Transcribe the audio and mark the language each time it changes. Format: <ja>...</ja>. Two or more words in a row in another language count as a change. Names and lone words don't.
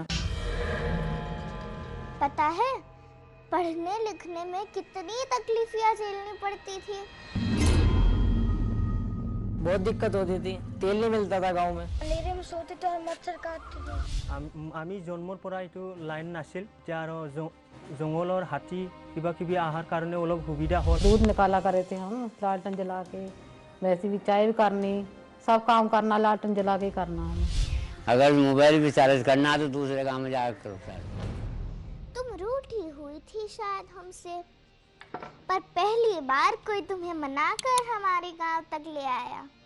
<hi>पता है पढ़ने लिखने में कितनी तकलीफियां झेलनी पड़ती थी। बहुत दिक्कत होती थी, तेल नहीं मिलता था गांव में। अंधेरे में सोते तो मच्छर काटते थे।</hi> <as>आमी जन्मर পৰা এইটো লাইন নাছিল, যে আৰু জঙ্গলৰ হাতী কিবা কিবি আহাৰ কাৰণে অলপ সুবিধা হ'ল।</as> <hi>दूध निकाला करे थे हम लालटेन जला के, वैसे भी चाय भी करनी, सब काम करना लालटेन जला के करना है। अगर मोबाइल भी चार्ज करना तो दूसरे गांव में जाकर करो। तुम रूठी हुई थी शायद हमसे, पर पहली बार कोई तुम्हें मनाकर हमारे गांव तक ले आया।</hi>